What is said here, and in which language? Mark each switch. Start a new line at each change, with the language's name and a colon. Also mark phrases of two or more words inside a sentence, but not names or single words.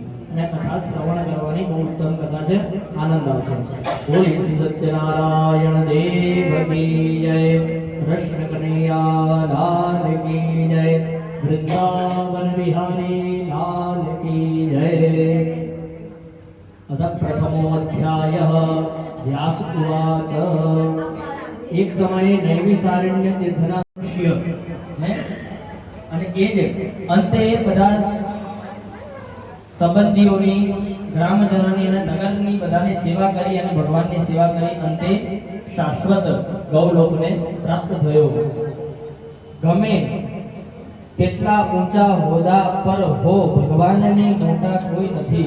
Gujarati: અને કથા શ્રવણ કરવાની બહુ ઉત્તમ કથા છે. આનંદ આવશે. બોલી શ્રી સત્યનારાયણ દેવ
Hindi: की जय. कृष्ण कन्हैया लाल की जय. वृंदावन विहारी लाल की जय.
Sanskrit: अथ प्रथमो अध्यायः व्यास उवाच. एक समये नैमिषारण्य तीर्थना ऋषिय
Gujarati: હે અને એ જે અંતે બધા સંબંધીઓની, ગ્રામજનોની અને નગરની બધાની સેવા કરી અને ભગવાનની સેવા કરી અંતે શાશ્વત ગૌલોકને પ્રાપ્ત થયો. ગમે તેટલા ઊંચા હોદ્દા પર હો, ભગવાનની મોટા કોઈ નથી.